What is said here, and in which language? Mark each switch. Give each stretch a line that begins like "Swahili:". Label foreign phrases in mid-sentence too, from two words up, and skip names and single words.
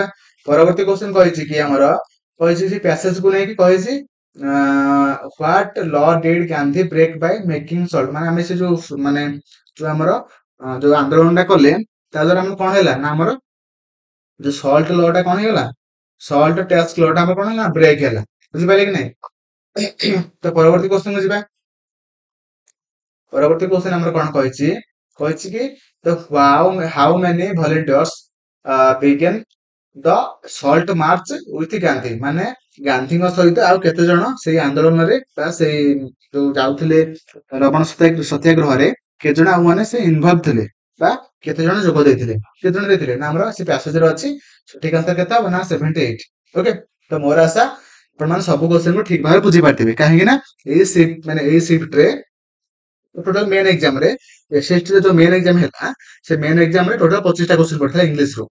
Odia: ପରବର୍ତ୍ତୀ କ୍ୱେଶ୍ଚନ କହିଛି କି ଆମର କହିଛି ସେ ପ୍ୟାସେଜ କୁ ନେଇକି କହିଛି
English: what law did Gandhi break by making salt,
Odia: ମାନେ ଆମେ ସେ ଯୋଉ ମାନେ ଯୋଉ ଆମର ଯୋଉ ଆନ୍ଦୋଳନ ଟା କଲେ ତା ଦ୍ୱାରା ଆମର କଣ ହେଲା ନା ଆମର ଯୋଉ
English: salt law
Odia: ଟା କଣ ହେଇଗଲା,
English: salt tax law
Odia: ଟା ଆମର କଣ ହେଲା ବ୍ରେକ୍ ହେଲା, ବୁଝିପାରିଲେ କି ନାହିଁ। ତ ପରବର୍ତ୍ତୀ କ୍ୱେଶ୍ଚନ କୁ ଯିବା। ପରବର୍ତ୍ତୀ କ୍ୱେଶ୍ଚନ ଆମର କଣ କହିଛି, କହିଛି କି
English: the how many volunteers began the salt march with
Odia: ଗାନ୍ଧୀ, ମାନେ ଗାନ୍ଧୀଙ୍କ ସହିତ ଆଉ କେତେ ଜଣ ସେଇ ଆନ୍ଦୋଳନରେ ବା ସେଇ ଯୋଉ ଯାଉଥିଲେ ଲବଣ ସତ୍ୟାଗ୍ରହରେ କେତେ ଜଣ ଆଉ ମାନେ ସେ ଇନଭଲ୍ଭ ଥିଲେ ବା କେତେ ଜଣ ଯୋଗ ଦେଇଥିଲେ, କେତେ ଜଣ ଦେଇଥିଲେ ନା ଆମର ସେ ପ୍ୟାସେଜରେ ଅଛି। ସଠିକ ଆନ୍ସର କେତେ ହବ ନା 78। ଓକେ, ତ ମୋର ଆଶା ଆପଣମାନେ ସବୁ କ୍ୱେଶ୍ଚନ କୁ ଠିକ ଭାବରେ ବୁଝିପାରିଥିବେ କାହିଁକି ନା ଏଇ ସିଫ୍ଟରେ
English: total main exam
Odia: ରେ ଏସଏସଟି ରେ ଯୋଉ
English: main exam
Odia: ହେଲା ସେ
English: main exam
Odia: ରେ ଟୋଟାଲ 25ଟା କ୍ୱେଶ୍ଚନ ପଡିଥିଲା ଇଂଲିଶ ରୁ।